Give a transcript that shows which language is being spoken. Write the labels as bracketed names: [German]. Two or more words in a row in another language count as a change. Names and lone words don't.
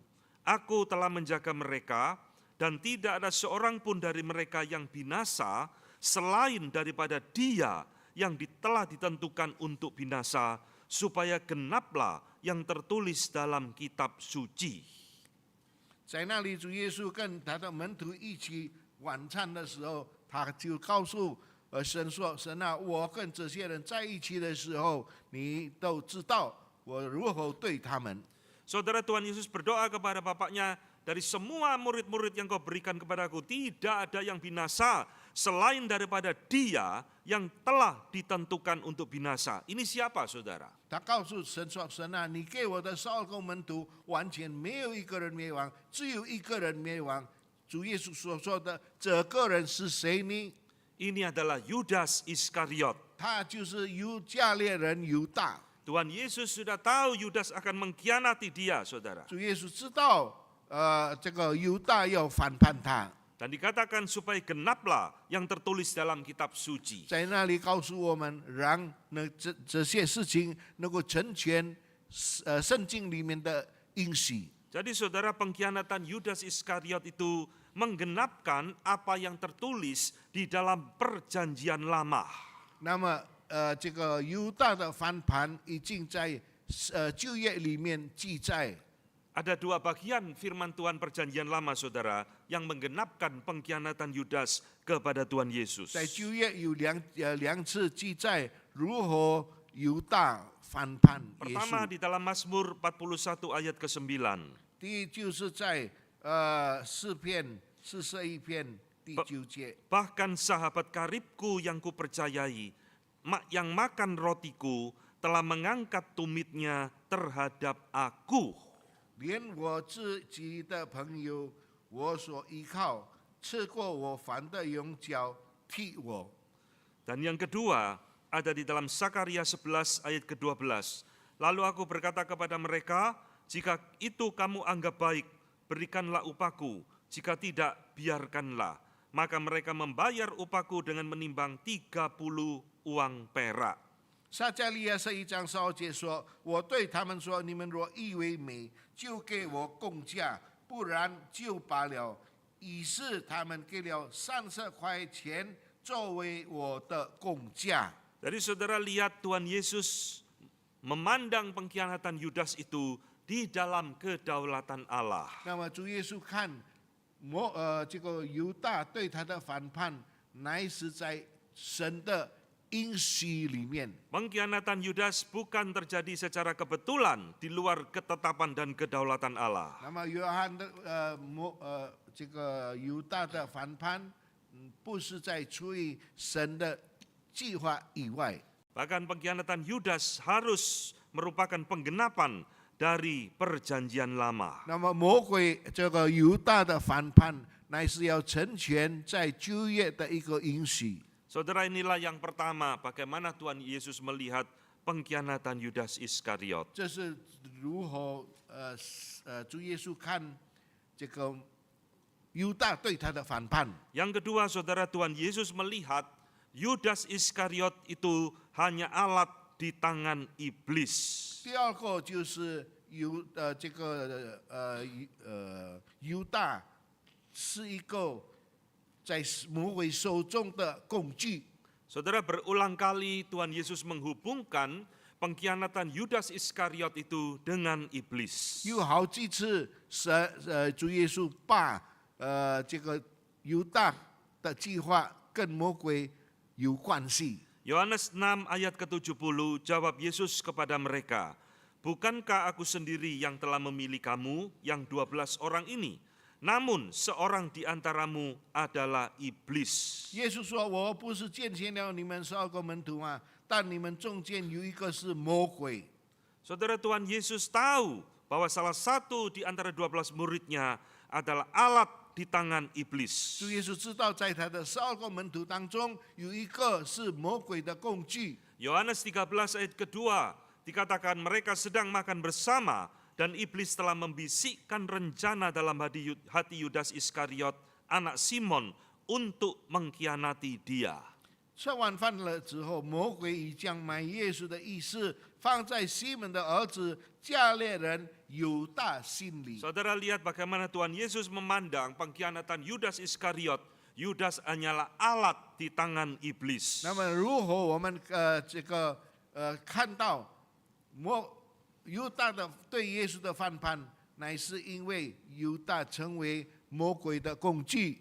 [Indonesian] Aku telah menjaga mereka, dan tidak ada seorang pun dari mereka yang binasa, selain daripada dia yang telah ditentukan untuk binasa, supaya genaplah yang tertulis dalam kitab suci. [Chinese] 在那里主耶稣跟他的门徒一起晚餐的时候，他就告诉神说：“神啊，我跟这些人在一起的时候，你都知道我如何对他们。” [Indonesian] Saudara, Tuhan Yesus berdoa kepada Bapaknya, dari semua murid-murid yang kau berikan kepadaku, tidak ada yang binasa selain daripada dia yang telah ditentukan untuk binasa. Ini siapa, saudara? [Chinese] 他告诉神说：“神啊，你给我的12个门徒，完全没有一个人灭亡，只有一个人灭亡。” 主耶稣所说的这个人是谁呢？ [Indonesian] Ini adalah Yudas Iskariot. [Chinese] 他就是犹加列人犹大。 [Indonesian] Tuhan Yesus sudah tahu Yudas akan mengkhianati dia, saudara. [Chinese] 主耶稣知道，这个犹大要反叛他， [Indonesian] Dan dikatakan supaya genaplah yang tertulis dalam kitab suci. [Chinese] 在那里告诉我们，让这些事情能够成全圣经里面的应许。 [Indonesian] Jadi saudara, pengkhianatan Yudas Iskariot itu menggenapkan apa yang tertulis di dalam perjanjian lama. [Chinese] 那么，这个犹大的反叛已经在旧约里面记载。 [Indonesian] Ada dua bagian firman Tuhan perjanjian lama, saudara, yang menggenapkan pengkhianatan Yudas kepada Tuhan Yesus. [Chinese] 在旧约有两次记载如何犹大反叛耶 [Indonesian] Pertama [Chinese] 稣。 [Indonesian] di dalam Mazmur 41 ayat ke-9. [Chinese] 第一就是在诗篇41篇第9节。 [Indonesian] Bahkan sahabat karibku yang kupercayai, yang makan rotiku, telah mengangkat tumitnya terhadap aku. [Chinese] 连我自己的朋友，我所依靠，吃过我饭的用脚踢我。 [Indonesian] Dan yang kedua ada di dalam Sakaria 11 ayat ke-12. Lalu aku berkata kepada mereka, jika itu kamu anggap baik, berikanlah upaku, jika tidak, biarkanlah. Maka mereka membayar upaku dengan menimbang 30 uang perak. [Chinese] 撒迦利亚1章12节说：“我对他们说，你们若以为美，就给我工价，不然就罢了。” 于是他们给了30块钱作为我的工价。 [Indonesian] Jadi saudara lihat Tuhan Yesus memandang pengkhianatan Yudas itu di dalam kedaulatan Allah. [Chinese] 那么主耶稣看这个犹大对他的反叛，乃是在神的应许里面。 [Indonesian] Pengkhianatan Yudas bukan terjadi secara kebetulan di luar ketetapan dan kedaulatan Allah. [Chinese] 那么约翰的这个犹大的反叛，不是在出于神的计划以外。 [Indonesian] Bahkan pengkhianatan Yudas harus merupakan penggenapan dari perjanjian lama. [Chinese] 那么魔鬼这个犹大的反叛，乃是要成全在旧约的一个应许。 [Indonesian] Saudara, inilah yang pertama bagaimana Tuhan Yesus melihat pengkhianatan Yudas Iskariot. [Chinese] 这是如何主耶稣看这个犹大对他的反叛。 [Indonesian] Yang kedua, saudara, Tuhan Yesus melihat Yudas Iskariot itu hanya alat di tangan iblis. [Chinese] 第二个就是犹大是一个在魔鬼手中的工具。 [Indonesian] Saudara, berulang kali Tuhan Yesus menghubungkan pengkhianatan Yudas Iskariot itu dengan iblis. [Chinese] 有好几次主耶稣把这个犹大的计划跟魔鬼有关系。 [Indonesian] Yohanes 6 ayat ke-70, jawab Yesus kepada mereka, "Bukankah aku sendiri yang telah memilih kamu, yang 12 orang ini? Namun seorang di antaramu adalah iblis." [Chinese] 耶稣说：“我不是拣选了你们12个门徒吗？但你们中间有一个是魔鬼。” [Indonesian] Saudara, Tuhan Yesus tahu bahwa salah satu di antara 12 muridnya adalah alat di tangan iblis. [Chinese] 主耶稣知道，在他的12个门徒当中，有一个是魔鬼的工具。 [Indonesian] Yohanes 13 ayat kedua dikatakan mereka sedang makan bersama dan iblis telah membisikkan rencana dalam hati Yudas Iskariot, anak Simon, untuk mengkhianati dia. [Chinese] 吃晚饭了之后，魔鬼已将买耶稣的意思放在西门的儿子加略人犹大心里。 [Indonesian] Saudara, lihat bagaimana Tuhan Yesus memandang pengkhianatan Yudas Iskariot. Yudas hanyalah alat di tangan iblis. [Chinese] 那么，如何我们看到犹大的对耶稣的反叛，乃是因为犹大成为魔鬼的工具。